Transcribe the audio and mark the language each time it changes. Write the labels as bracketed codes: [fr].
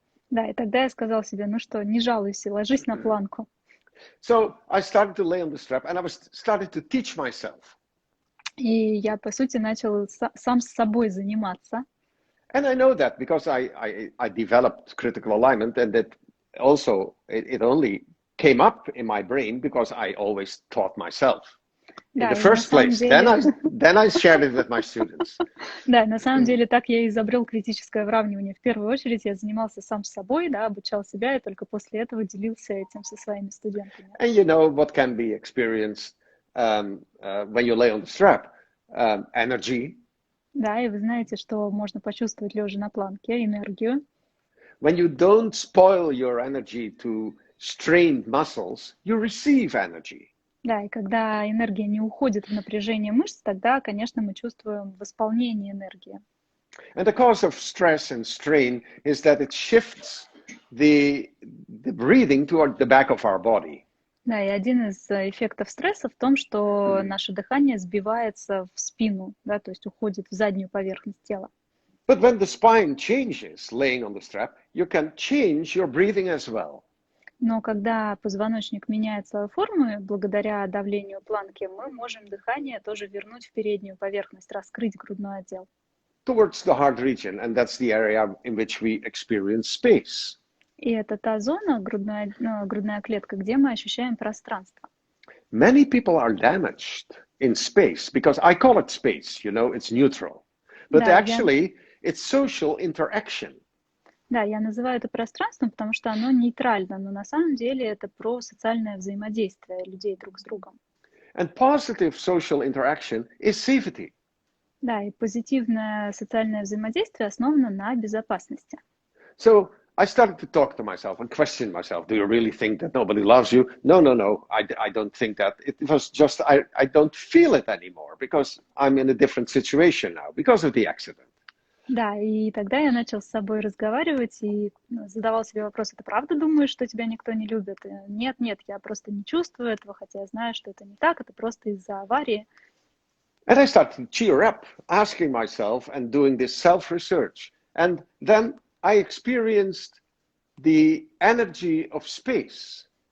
[ru] Да, и тогда я сказал себе, ну что, не жалуйся, ложись на планку. [en] So I started to lay on the strap, and I started to teach myself. [ru] И я, по сути, начал сам с собой заниматься. [en] And I know that because I developed critical alignment, and that also it only came up in my brain because I always taught myself in the first place. Then I shared it with my students. [ru] Да, на самом деле так я и изобрел критическое выравнивание. В первую очередь я занимался сам собой, да, обучал себя, и только после этого делился этим со своими студентами. [en] And you know what can be experienced when you lay on the strap? Energy. [ru] Да, и вы знаете, что можно почувствовать лежа на планке, энергию. [en] When you don't spoil your energy to strained muscles, you receive energy. [ru] Да, и когда энергия не уходит в напряжение мышц, тогда, конечно, мы чувствуем восполнение энергии. [en] And the cause of stress and strain is that it shifts the breathing toward the back of our body. [ru] Да, и один из эффектов стресса в том, что наше дыхание сбивается в спину, да, то есть уходит в заднюю поверхность тела. [en] But when the spine changes, laying on the strap, you can change your breathing as well. [ru] Но когда позвоночник меняет свою форму, благодаря давлению планки, мы можем дыхание тоже вернуть в переднюю поверхность, раскрыть грудной отдел. [en] Towards the heart region, and that's the area in which we experience space. [ru] И это та зона, грудная клетка, где мы ощущаем пространство. [en] Many people are damaged in space because I call it space, you know, it's neutral. But actually, it's social interaction. [ru] Да, я называю это пространством, потому что оно нейтрально, но на самом деле это про социальное взаимодействие людей друг с другом. [en] And positive social interaction is safety. [ru] Да, и позитивное социальное взаимодействие основано на безопасности. [en] So I started to talk to myself and question myself. Do you really think that nobody loves you? No, I don't think that. It was just, I don't feel it anymore because I'm in a different situation now because of the accident. [ru] Да, и тогда я начал с собой разговаривать и задавал себе вопрос: ты правда думаешь, что тебя никто не любит? Нет, я просто не чувствую этого, хотя я знаю, что это не так, это просто из-за аварии. [en] And I started to cheer up, asking myself and doing this self-research. And then I experienced the energy of space.